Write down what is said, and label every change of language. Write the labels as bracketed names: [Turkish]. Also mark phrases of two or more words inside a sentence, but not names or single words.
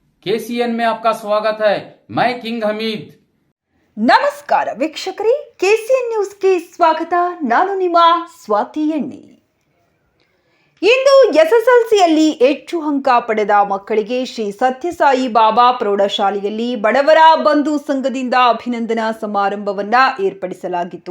[Hindi] केसीएन में आपका स्वागत है। मैं किंग हमीद। [Kannada] ನಮಸ್ಕಾರ ವೀಕ್ಷಕರೇ, ಕೆಸಿಎನ್ ನ್ಯೂಸ್ಗೆ ಸ್ವಾಗತ. ನಾನು ನಿಮ್ಮ ಸ್ವಾತಿ ಎಣ್ಣಿ. ಇಂದು ಎಸ್ಎಸ್ಎಲ್ಸಿಯಲ್ಲಿ ಹೆಚ್ಚು ಅಂಕ ಪಡೆದ ಮಕ್ಕಳಿಗೆ ಶ್ರೀ ಸತ್ಯಸಾಯಿ ಬಾಬಾ ಪ್ರೌಢಶಾಲೆಯಲ್ಲಿ ಬಡವರ ಬಂಧು ಸಂಘದಿಂದ ಅಭಿನಂದನಾ ಸಮಾರಂಭವನ್ನ ಏರ್ಪಡಿಸಲಾಗಿತ್ತು.